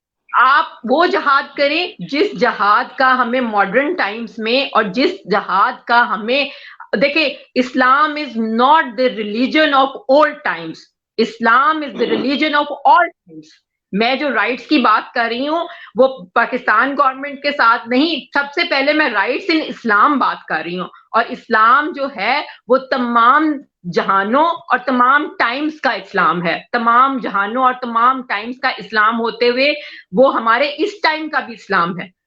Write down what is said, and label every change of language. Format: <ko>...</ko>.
<ur>آپ وہ جہاد کریں جس جہاد کا ہمیں ماڈرن ٹائمز میں، اور جس جہاد کا ہمیں دیکھیں، اسلام</ur> <en>Is not the religion of old times. Islam is the religion of all times.</en> <ur>میں جو رائٹس کی بات کر رہی ہوں وہ پاکستان گورنمنٹ کے ساتھ نہیں، سب سے پہلے میں</ur> <en>rights in Islam</en> <ur>بات کر رہی ہوں. اور اسلام جو ہے وہ تمام جہانوں اور تمام ٹائمز کا اسلام ہے. تمام جہانوں اور تمام ٹائمز کا اسلام ہوتے ہوئے وہ ہمارے اس ٹائم کا بھی اسلام ہے.</ur>